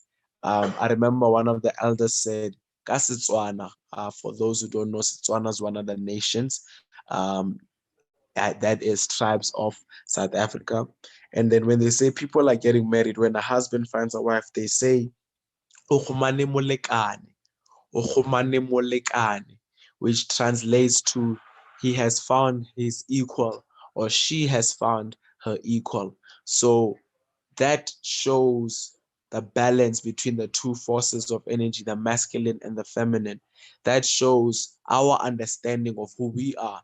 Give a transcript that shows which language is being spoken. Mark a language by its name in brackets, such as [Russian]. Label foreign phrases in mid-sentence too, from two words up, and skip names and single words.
[English] I remember one of the elders said, [Tswana] "Ka Setswana," [English] for those who don't know, Setswana is one of the nations that is tribes of South Africa. And then when they say people are getting married, when a husband finds a wife, they say, [Tswana] "O khumane molekane," o khumane molekane, [English] which translates to he has found his equal or she has found her equal. So that shows the balance between the two forces of energy, the masculine and the feminine. That shows our understanding of who we are.